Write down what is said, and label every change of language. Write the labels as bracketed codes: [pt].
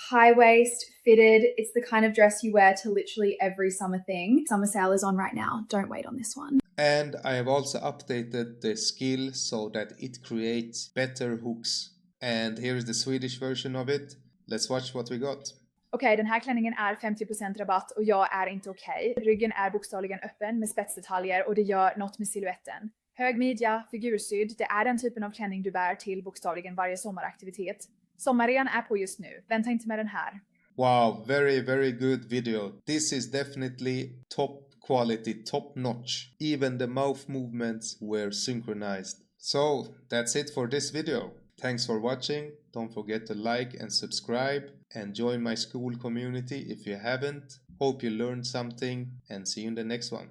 [en] High waist, fitted. It's the kind of dress you wear to literally every summer thing. Summer sale is on right now. Don't wait on this one. And I have also updated the skill so that it creates better hooks. And here is the Swedish version of it. Let's watch what we got. [sv] Okej, den här klänningen är 50% rabatt och jag är inte okej. Ryggen är bokstavligen öppen med spetsdetaljer och det gör något med silhuetten. Hög midja, figursydd, det är den typen av klänning du bär till bokstavligen varje sommaraktivitet. Sommarrean är på just nu, vänta inte med den här. [en] Wow, very, very good video. This is definitely top quality, top notch. Even the mouth movements were synchronized. So, that's it for this video. Thanks for watching. Don't forget to like and subscribe and join my school community if you haven't. Hope you learned something and see you in the next one.